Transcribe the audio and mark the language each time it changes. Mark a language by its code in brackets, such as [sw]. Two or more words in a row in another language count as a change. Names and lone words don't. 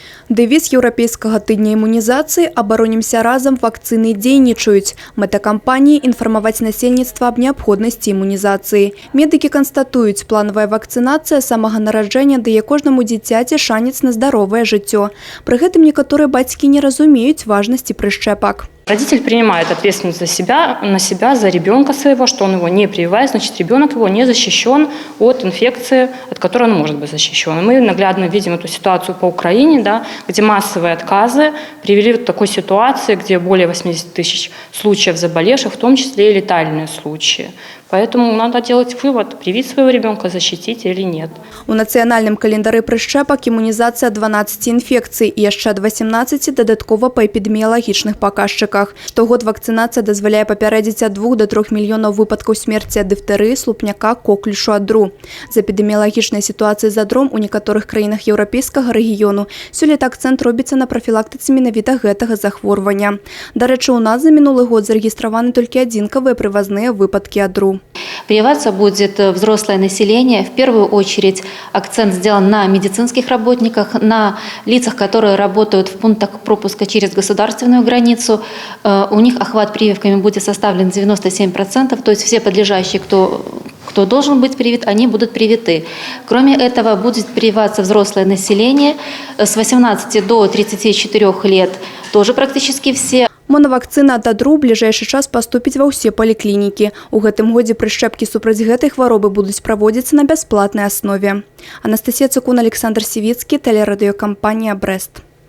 [be] Дэвіз еўрапейскага тыдня імунізацыі «Абаронімся разам, вакцыны дзейнічаюць». Мэта кампаніі – інфармаваць насельніцтва аб неабходнасці імунізацыі. Медыкі канстатуюць, планавая вакцынацыя самага нараджэння дае кожнаму дзіцяці шанец на здаровае жыццё. Пры гэтым некаторыя бацькі не разумеюць важнасці прышчэпак. [ru] Родитель принимает ответственность на себя, за ребенка своего, что он его не прививает, значит, ребенок его не защищен от инфекции, от которой он может быть защищен. Мы наглядно видим эту ситуацию по Украине, да, где массовые отказы привели к такой ситуации, где более 80 тысяч случаев заболевших, в том числе и летальные случаи. Поэтому надо делать вывод, привить своего ребенка, защитить или нет. [be] У нацыянальным календары прышчэпак імунізацыя 12 інфекцый і яшчэ ад 18 дадаткова па эпідэміялагічных паказчыках. Штогод вакцынацыя дазваляе папярэдзіць ад 2 до 3 мільёнаў выпадкаў смерці ад дыфтэрыі, слупняка, коклюшу, адру. З эпідэміялагічнай сітуацыяй з адром у некаторых краінах еўрапейскага рэгіёну сёлета акцэнт робіцца на прафілактыцы менавіта гэтага захворвання. Дарэчы, у нас за мінулы год зарэгістраваны толькі адзінкавыя прывазныя выпадкі адру. [ru] Прививаться будет взрослое население. В первую очередь акцент сделан на медицинских работниках, на лицах, которые работают в пунктах пропуска через государственную границу. У них охват прививками будет составлен 97%, то есть все подлежащие, кто должен быть привит, они будут привиты. Кроме этого, будет прививаться взрослое население с 18 до 34 лет, тоже практически все. [be] Монавакцына ад адру ў бліжэйшы час паступіць ва ўсе паліклінікі. У гэтым годзе прышчэпкі супраць гэтай хваробы будуць праводзіцца на бясплатнай аснове. Анастасія Цукун, Александр Сівіцкі, тэлерадыёкампанія «Брэст».